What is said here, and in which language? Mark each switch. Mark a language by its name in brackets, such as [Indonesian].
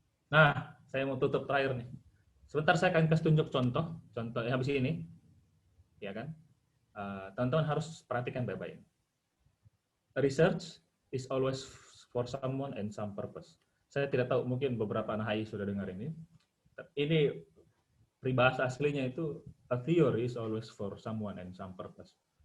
[Indonesian] Nah, saya mau tutup terakhir nih. Sebentar saya akan kasih tunjuk contoh habis ini. Ya kan? Teman-teman harus perhatikan baik-baik. [English] Research is always for someone and some purpose. [Indonesian] Saya tidak tahu, mungkin beberapa anak HI sudah dengar ini. Ini peribahasa aslinya itu, [English] a theory is always for someone and some purpose.